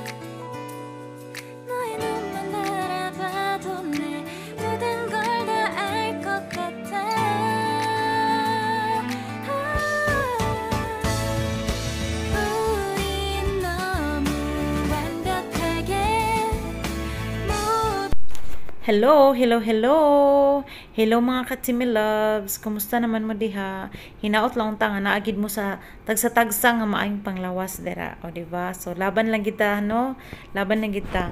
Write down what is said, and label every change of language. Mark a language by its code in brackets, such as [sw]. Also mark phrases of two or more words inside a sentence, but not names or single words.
[ko] 너의 눈만 바라봐도 내 모든 걸 다 알 것 같아. 우린 너무 완벽하게 [ceb] Hello mga ka-Timmy Loves. Kumusta naman mo diha? Hinaot lang ta nga naagid mo sa tagsa-tagsa nga maayong panglawas dira, o diba? So laban lang kita, no? Laban lang kita.